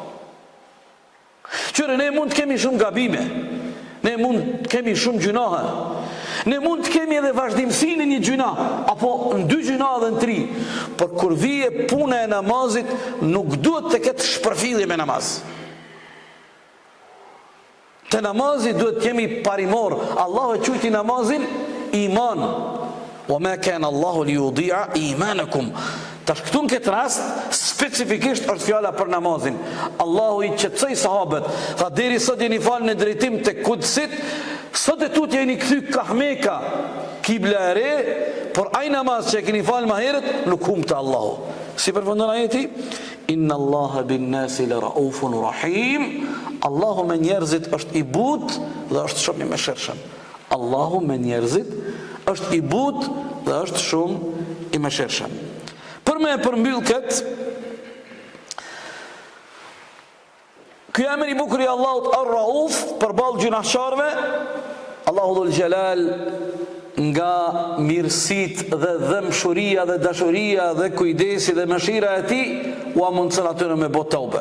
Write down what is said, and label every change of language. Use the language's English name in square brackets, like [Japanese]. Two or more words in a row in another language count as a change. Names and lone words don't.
[Albanian] Qëre ne mund të kemi shumë gabime, ne mund të kemi shumë gjunahe, ne mund të kemi edhe vazhdimsinë një gjuna, apo në 2 gjuna dhe në 3, por kur vije puna e namazit, nuk duhet të ketë shpërfillje me namaz. Të namazit duhet të jemi parimor. Allahu e quajti namazin iman. [Arabic] "وما كان الله ليضيع إيمانكم." [Albanian] Tash këtu në këtë rast specifikisht është fjala për namazin. Allahu i qetësoi sahabët, tha deri sot jeni falë në drejtim të Kudsit, sot e tut jeni kthy kahmeka, kibla e re, por ai namaz që e keni falë më herët nuk humte Allahu. Si përfundon ajeti? [Arabic] إن الله بالناس لرؤوف رحيم. [Albanian] Allahu me njerëzit është i butë dhe është shumë i mëshirshëm. Allahu me njerëzit është i butë dhe është shumë i mëshirshëm. Për me përmbyll këtë, ky emër i bukur i Allahut Ar-Rauf përballë gjunaqtarëve, Allahu Dhul Jalal nga mirësitë dhe dëmshuria dhe dashuria dhe kujdesi dhe mëshira e tij u mundson atyre me bë tauba.